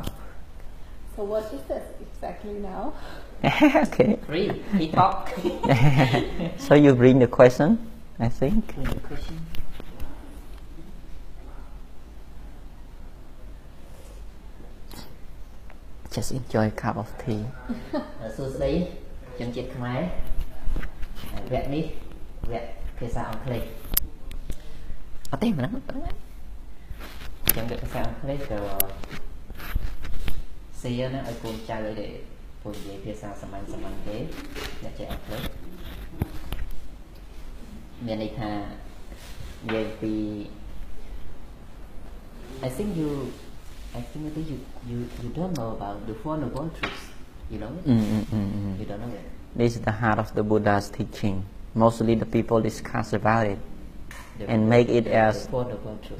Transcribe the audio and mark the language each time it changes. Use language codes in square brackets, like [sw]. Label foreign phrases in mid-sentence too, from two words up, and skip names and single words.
[en] So what is this exactly now? Okay. Free. He talk. So you bring the question, I think. Bring the question. Just enjoy a cup of tea. [km] សួស្តីជនជាតិខ្មែរវគ្គនេះវគ្គភាសាអង់គ្លេសអត់ទេមិនហ្នឹងចឹងវគ្គភាសាអង់គ្លេសក៏សៀណាឲ្យកូនចៅឲ្យទេពូនិយាយភាសាសាមញ្ញទេអ្នកចេះអង់គ្លេស មានន័យថានិយាយពី [en] I think you don't know about the Four Noble Truths. You know it? You don't know it? This is the heart of the Buddha's teaching. Mostly the people discuss about it and make it as... The Four Noble Truths.